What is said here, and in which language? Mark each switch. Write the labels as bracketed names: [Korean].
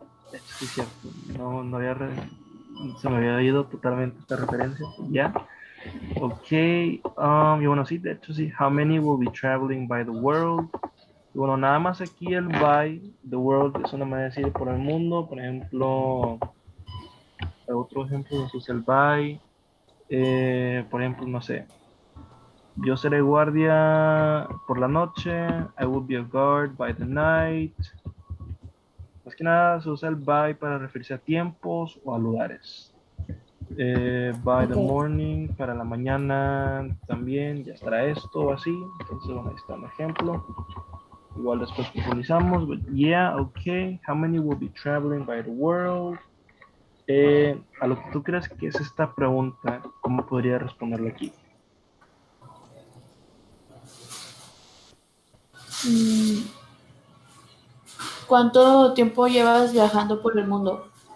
[Spanish] De hecho, sí, es cierto. No se me había ido totalmente esta referencia. Ya. Ok. Y bueno, sí, de hecho, sí. [English] How many will be traveling by the world? [Spanish] Y bueno, nada más aquí el [English] by the world [Spanish] es una manera de decir por el mundo. Por ejemplo, otro ejemplo es el by. Por ejemplo, no sé. Yo seré guardia por la noche. [English] I will be a guard by the night. [Spanish] Más que nada se usa el by para referirse a tiempos o a lugares. [English] By the Okay. [Spanish] morning, para la mañana también, ya estará esto o así. Entonces, bueno, ahí está un ejemplo. Igual después profundizamos. [English] But yeah, okay. How many will be traveling by the world? [Spanish] A lo que tú crees que es esta pregunta, ¿cómo podría responderlo aquí? ¿Cuánto tiempo llevas viajando por el mundo?